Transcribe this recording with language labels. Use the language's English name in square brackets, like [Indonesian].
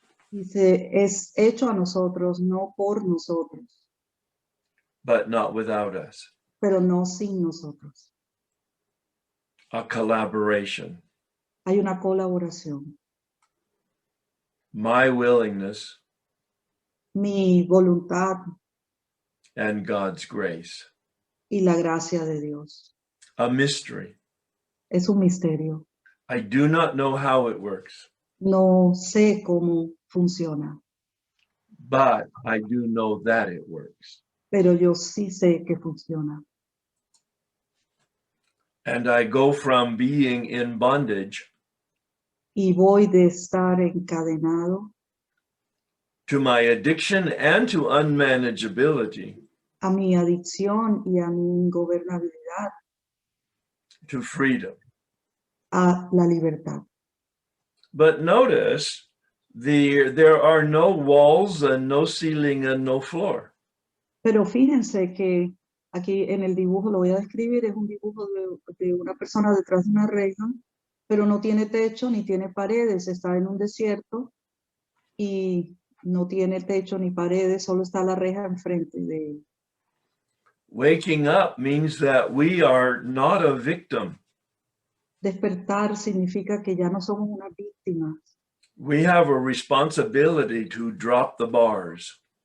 [Spanish] Dice, es hecho a nosotros, no por nosotros, [English] but not without us. [Spanish] pero no sin nosotros. [English] A collaboration. [Spanish] Hay una colaboración. [English] My willingness [Spanish] Mi voluntad [English] and God's grace. [Spanish] y la gracia de Dios. [English] A mystery. [Spanish] Es un misterio. [English] I do not know how it works, [Spanish] No sé cómo funciona, [English] but I do know that it works. [Spanish] pero yo sí sé que funciona. [English] And I go from being in bondage [Spanish] Y voy de estar encadenado [English] to my addiction and to unmanageability [Spanish] a mi adicción y a mi ingobernabilidad, [English] to freedom. [Spanish] a la libertad. [English] But notice there are no walls and no ceiling and no floor. [Spanish] Pero fíjense que aquí en el dibujo, lo voy a describir, es un dibujo de una persona detrás de una reja, pero no tiene techo ni tiene paredes, está en un desierto y no tiene techo ni paredes, solo está la reja enfrente de él. [English] Waking up means that we are not a victim. [Spanish] Despertar significa que ya no somos unas víctimas, [English] We have a responsibility to drop the bars.